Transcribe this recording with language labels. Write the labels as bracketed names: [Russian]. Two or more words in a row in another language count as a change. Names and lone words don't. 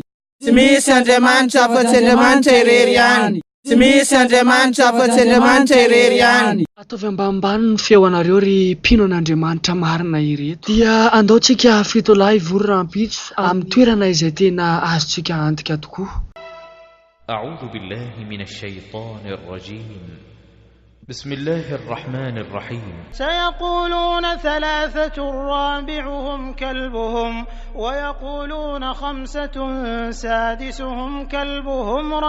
[Malagasy] Tsy misy Andriamanitra hafa-tsy Andriamanitra irery ihany. Tsy misy Andriamanitra hafa-tsy Andriamanitra irery ihany. Ataovy ambanimbany ny feonareo ry mpino an'Andriamanitra marina ireto. Dia andaontsika fitolahy vororampitso amin'ny toerana izay tena azontsika antika tokoa. [Arabic] أعوذ بالله من الشيطان الرجيم. بسم الله الرحمن الرحيم. سيقولون ثلاثة رابعهم كلبهم ويقولون خمسة سادسهم كلبهم